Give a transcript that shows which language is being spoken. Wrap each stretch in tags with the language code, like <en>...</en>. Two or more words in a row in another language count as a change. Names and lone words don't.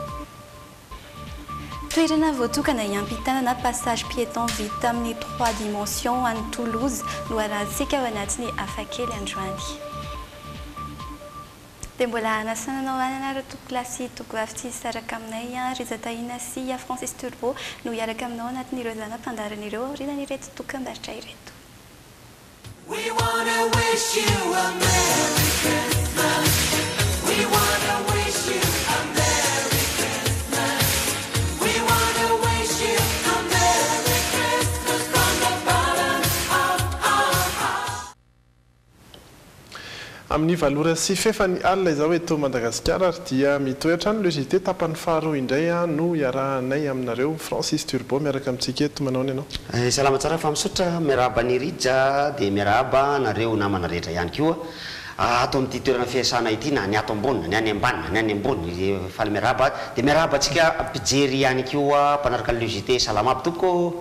<mg>Toerana voatokana hiampitana</mg> <fr>passage piéton</fr> <mg>vita amin'ny 3 dimensions any Toulouse no arahantsika ao anatin'ny afakely androany. Dia mbola anasananao anana tokolasy tokovavy tsy saraka aminay Riza Tahina sy Francis Turbo no hiaraka aminao anatin'ireo zanam-pandaharana ireo aorianan'ireto dokam-barotra ireto.</mg> <en>We wanna wish you a Merry Christmas. We wanna wish you a Merry Christmas. We wanna wish you a Merry Christmas from the bottom of our heart.</en> <mg>Amin'ny valora sy fefany alina izao eto Madagasikara ary dia mitoetra ny logité tapany faharoa indray no iarahanay aminareo Francis Turbo miaraka amintsika eto manao ny ianao. Salama tsara fa misotra miarahaba ny Rija dia miarahaba nareo namana rehetra ihany koa ato amin'ity toerana fiasana ity na ny ato ambony na ny ambany na ny ambony fa miarahaba dia miarahaba antsika mpijery ihany koa mpanaraka ny logité salama aby tompoko.</mg>